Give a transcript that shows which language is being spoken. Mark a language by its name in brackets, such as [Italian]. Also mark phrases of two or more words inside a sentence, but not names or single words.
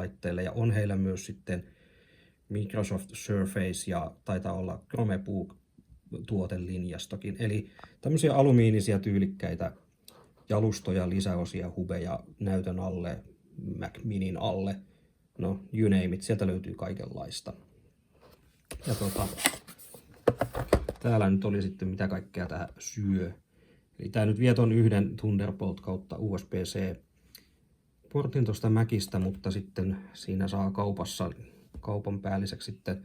[Finnish] Ja on heillä myös sitten Microsoft Surface ja taitaa olla Chromebook tuotelinjastokin. Eli tämmöisiä alumiinisia tyylikkäitä jalustoja, lisäosia, hubeja näytön alle, Mac Minin alle. No, [English] you name it, [Finnish] sieltä löytyy kaikenlaista. Ja täällä nyt oli sitten mitä kaikkea tää syö. Eli tää nyt vie ton yhden Thunderbolt kautta USB-C portin tosta Macista, mutta sitten siinä saa kaupan päälliseksi sitten.